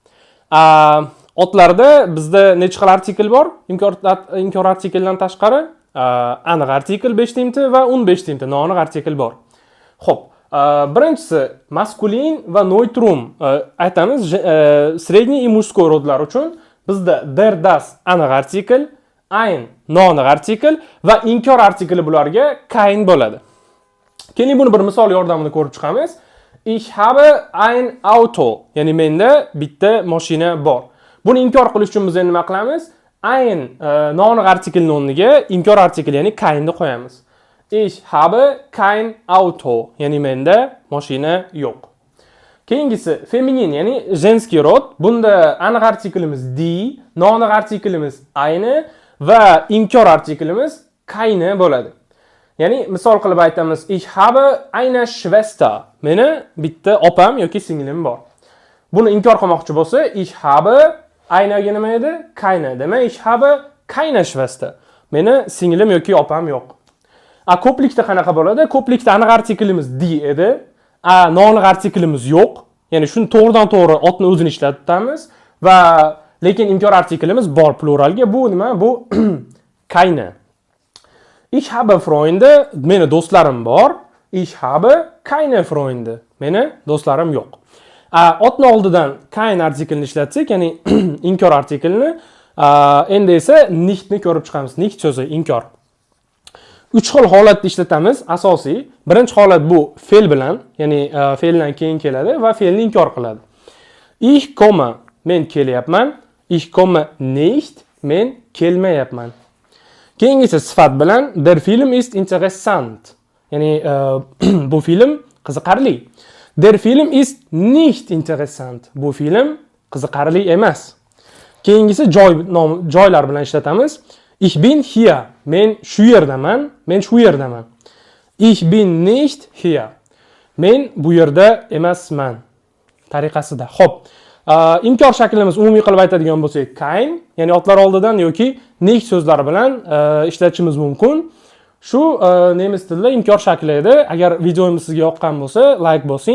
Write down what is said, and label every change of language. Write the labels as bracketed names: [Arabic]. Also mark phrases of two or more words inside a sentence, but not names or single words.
[Uzbek] Otlarda bizda necha xil artikl bor? Inkor artikldan tashqari aniq artikl 5 timti va 15 timti noaniq artikl bor. Xo'p, birinchisi maskulin va neutrum aytamiz, [Russian] средний и мужской [Uzbek] rodlar uchun bizda [German] der das [Uzbek] aniq artikl, ein noaniq artikl va inkor artikli bularga kein bo'ladi. Keling buni bir misol yordamida ko'rib chiqamiz. [German] Ich habe ein Auto, [Uzbek] ya'ni menda bitta mashina bor. Buni inkor qilish uchun biz endi nima qilamiz? Ein noaniq artiklning o'rniga inkor artikl, ya'ni keinni qo'yamiz. [German] Ich habe kein Auto, [Uzbek] ya'ni menda mashina yo'q. Keyingisi feminin, ya'ni [Russian] женский род. [Uzbek] Bunda aniq artiklimiz die, noaniq artiklimiz eine va inkor artiklimiz keine bo'ladi. Ya'ni misol qilib aytamiz, [German] ich habe eine Schwester. [Uzbek] Meni bitta opam yoki singlim bor. Buni inkor qilmoqchi bo'lsa, [German] ich habe eine [Uzbek] ga nima edi? [German] Keine. Demak, ich habe keine Schwester. [Uzbek] Meni singlim yoki opam yo'q. Ko'plikda qanaqa bo'ladi? Ko'plikda aniq artiklimiz die edi. Noaniq artiklimiz yo'q. Ya'ni shuni to'g'ridan-to'g'ri otni o'zini ishlatamiz va lekin inkor artiklimiz bor pluralga. Bu nima? Bu keine. [German] Ich habe Freunde, [Uzbek] meni do'stlarim bor. [German] Ich habe keine Freunde, [Uzbek] meni do'stlarim yo'q. Otni oldidan kein artiklni ishlatsak, ya'ni inkor artiklni, endi esa nichtni ko'rib chiqamiz. Nicht so'zi inkor. 3 xil holatda ishlatamiz. Asosiy, birinchi holat bu fe'l bilan, ya'ni fe'ldan keyin keladi va fe'lni inkor qiladi. [German] Ich komme, [Uzbek] men kelyapman. [German] Ich komme nicht, [Uzbek] men kelmayapman. Keyingisi sifat bilan [German] der Film ist interessant. [Uzbek] Ya'ni bu film qiziqarli. [German] Der Film ist nicht interessant. [Uzbek] Bu film qiziqarli emas. Keyingisi joylar bilan ishlatamiz. [German] Ich bin hier. [Uzbek] Men shu yerdaman. Men shu yerdaman. [German] Ich bin nicht hier. [Uzbek] Men bu yerda emasman. Tariqasida. Xo'p. Inkor shaklimiz umumiy qilib aytadigan bo'lsak, kein, ya'ni otlar oldidan yoki nicht so'zlari bilan ishlatishimiz mumkin. Shu nemis tilida inkor shakli edi. Agar videomiz sizga yoqqan bo'lsa, like bosing.